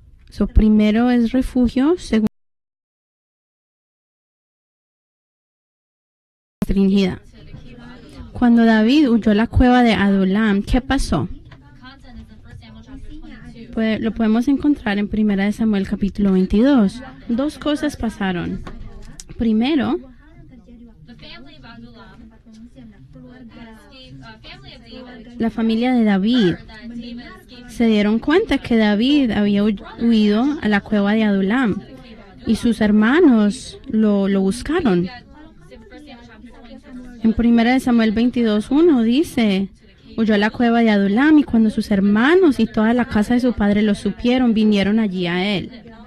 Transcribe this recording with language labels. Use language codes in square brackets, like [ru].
[es] So, primero es refugio, segundo restringida. Cuando David huyó a la cueva de Adulam, ¿qué pasó? Pues, lo podemos encontrar en 1 de Samuel capítulo 22. Dos cosas pasaron. Primero, [id] dua hal yang terjadi waktu tempat pengungsian dan keluarga [es] la familia de David se dieron cuenta que David había huido a la cueva de Adulam y sus hermanos lo buscaron. En 1 de Samuel 22:1 dice, huyó a la cueva de Adulam y cuando sus hermanos y toda la casa de su padre lo supieron, vinieron allí a él.